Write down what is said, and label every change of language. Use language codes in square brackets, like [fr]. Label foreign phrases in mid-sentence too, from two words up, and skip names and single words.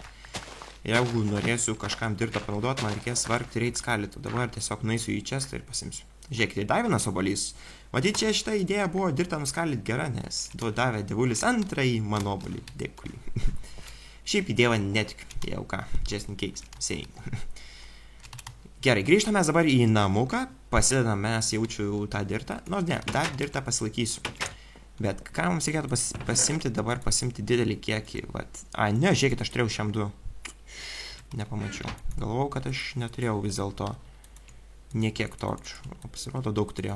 [lt] Jeigu norėsiu kažkam dirto panaudoti, man reikės vargti ir eiti skaldyti, dabar tiesiog nueisiu į čestą ir pasimsiu. Žiūrėkite, dar vienas obolys. Matyt, čia šita idėja buvo dirtą nuskaldyti gera, nes duo davė dievulis antrąjį mano obolį. Dėkui. Šiaip į dievą netikiu, jau ką, [en] just in case, saying. [lt] Gerai, grįžtame dabar į namuką, pasidedam mes jaučiu tą dirtą, nors ne, dar dirtą pasilaikysiu. Bet ką mums reikėtų pasimti dabar, pasimti didelį kiekį, vat. Ne, žiūrėkit, aš turėjau šiam 2. Nepamačiau. Galvojau, kad aš neturėjau vis dėlto niekiek torčių, o pasirodo daug turėjau.